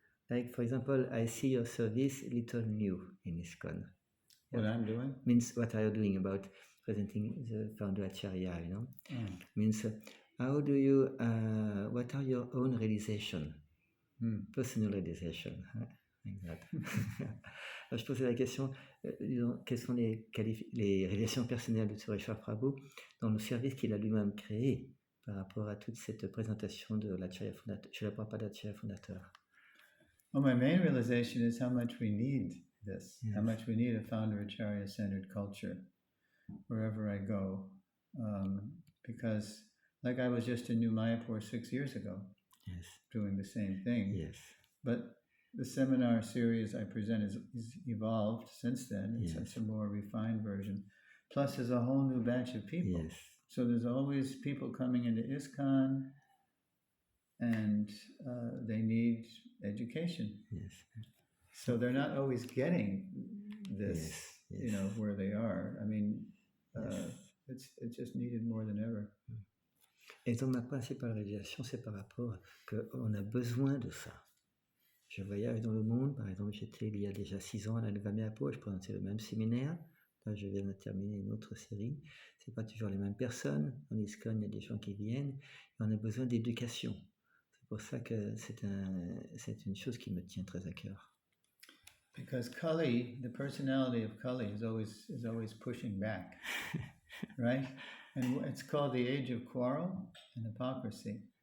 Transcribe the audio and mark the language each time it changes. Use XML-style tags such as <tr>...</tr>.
<en>Like, for example, I see your service a little new in ISKCON. What I'm doing? Means what are you doing about presenting the founder Acarya, you know? Means how do you, what are your own realization? Personal realization, like that.</en> <fr>Alors, je posais la question, disons, quelles sont les réalisations personnelles de Suresvara Prabhu dans le service qu'il a lui-même créé par rapport à toute cette présentation de l'Acarya Fondateur, Srila Prabhupada Acarya Fondateur.</fr> <en>Well, my main realization is how much we need this, how much we need a founder Acharya-centered culture wherever I go. Because, like, I was just in New Mayapura 6 years ago, doing the same thing. Yes. But the seminar series I present is evolved since then. It's such a more refined version. Plus, there's a whole new batch of people. Yes. So there's always people coming into ISKCON, and they need education. Yes. So they're not always getting this, you know, where they are. I mean, it's just needed more than ever.</en> <fr>Et donc ma principale réalisation, c'est par rapport qu'on a besoin de ça. Je voyage dans le monde, par exemple, j'étais il y a déjà 6 ans à la Nouvelle Mayapura, je présentais le même séminaire. Là, je viens de terminer une autre série. C'est pas toujours les mêmes personnes. En ISKCON, il y a des gens qui viennent. Et on a besoin d'éducation. C'est pour ça que c'est une chose qui me tient très à cœur.</fr> <en>Because Kali, the personality of Kali is always pushing back, right? And it's called the age of quarrel and hypocrisy.</en>